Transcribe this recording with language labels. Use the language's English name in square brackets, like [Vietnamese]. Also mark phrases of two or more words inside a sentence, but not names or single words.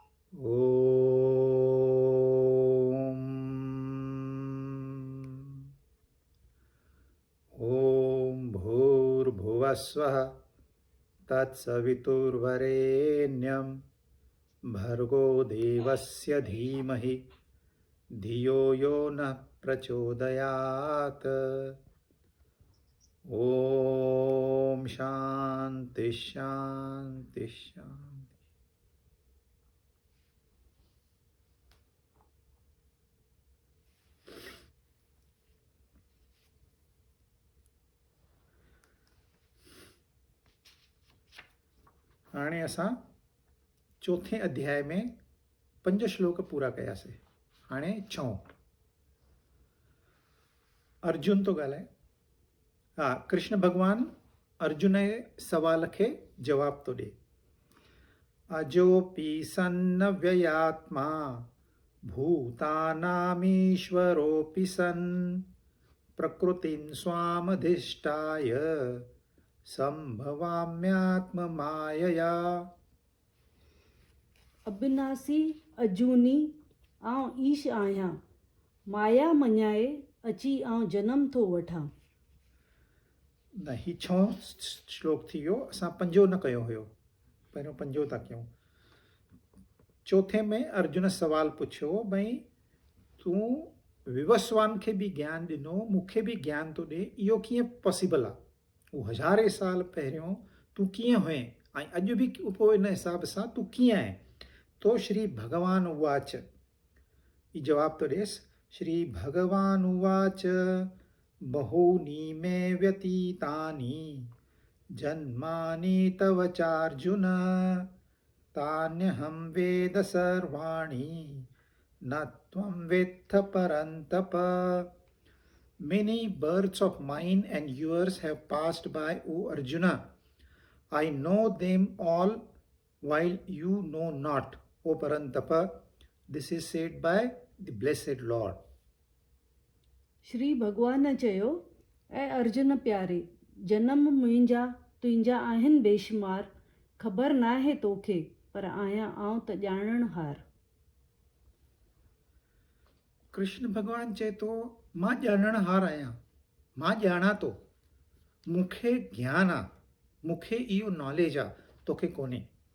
[Sanskrit] ॐ भूर्भुवस्वः तत्सवितुर्वरेण्यं भर्गो देवस्य धीमहि धियो यो नः प्रचोदयात्। ॐ शान्ति शान्ति शान्ति। [Sindhi] हाणे असां चौथे अध्याय में 5 श्लोक पूरा कयासीं। हाणे 6 अर्जुन तो ॻाल्हाए। कृष्ण भगवान अर्जुन जे सवाल खे जवाब तो ॾे। [Sanskrit] अजोपि सन्न व्ययात्मा भूतानामीश्वरोऽपि सन् प्रकृतिं स्वामधिष्ठाय संभवाम्यात्ममायया। [Sindhi] अविनाशी अजूनी आउं ईश आहियां, माया मञाए अची आउं जनम थो वठां। न ही 6 श्लोक थी वियो। असां 5 न कयो हुयो, पहिरियों 5 था कयूं। चौथे में अर्जुन सवाल पुछियो, भई तूं विवस्वान खे बि ज्ञान ॾिनो, मूंखे बि ज्ञान थो ॾे, इहो कीअं पॉसिबल आहे? उहो हज़ारे साल पहिरियों तूं कीअं हुए ऐं अॼु बि पोइ इन हिसाब सां तूं कीअं आहे? तो [Sanskrit] श्री भगवान उवाच, [Sindhi] ई जवाब तो ॾेसि। [Sanskrit] श्री भगवान उवाच बहूनि मे व्यतीतानि जन्मानि तव चार्जुन तान्यहं वेद सर्वाणि न त्वं वेत्थ परन्तप। [English] Many births of mine and yours have passed by, O Arjuna. I know them all while you know not, O Parantapa. This is said by the blessed Lord. [Sindhi] श्री भगवान चयो, ऐं अर्जुन प्यारे, जनम मुंहिंजा तुंहिंजा आहिनि बेशुमार, ख़बर नाहे तोखे, पर आहियां आउं त ॼाणणहार। कृष्ण भगवान चए तो मां ॼाणणहार आहियां, मां ॼाणा थो, मूंखे ज्ञान आहे, मूंखे इहो नॉलेज आहे, तोखे कोन्हे।